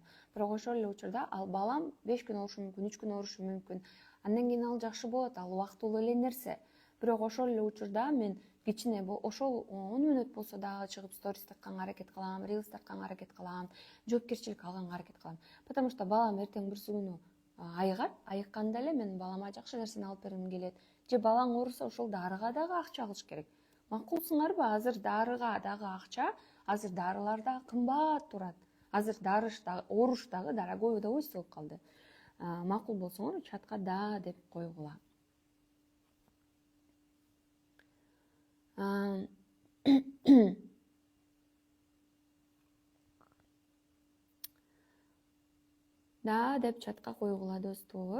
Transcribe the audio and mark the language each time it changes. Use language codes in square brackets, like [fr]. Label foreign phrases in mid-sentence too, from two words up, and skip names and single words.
[ky] Бирок ошол эле учурда ал балам 5 күн оорушу мүмкүн, 3 күн оорушу мүмкүн. Андан кийин ал жакшы болот, ал убактылуу эле нерсе. Бирок ошол эле учурда мен кичине ошол 10 мүнөт болсо дагы чыгып сторис тартканга аракет кылам, рилс тартканга аракет кылам, жоопкерчилик алганга аракет кылам. [ru] Потому что [ky] балам эртең бирси күнү айыгат, айыкканда эле мен балама жакшы нерсени алып бергим келет. Же балаң ооруса ошол дарыга дагы акча алыш керек. Макулсуңарбы? Азыр дарыга дагы акча, азыр дарылар да кымбат турат. Азыр ооруш дагы [ru] дорогой удовольствие [ky] болуп калды. Макул болсоңор чатка да деп койгула. Да деп чатка койгула достор.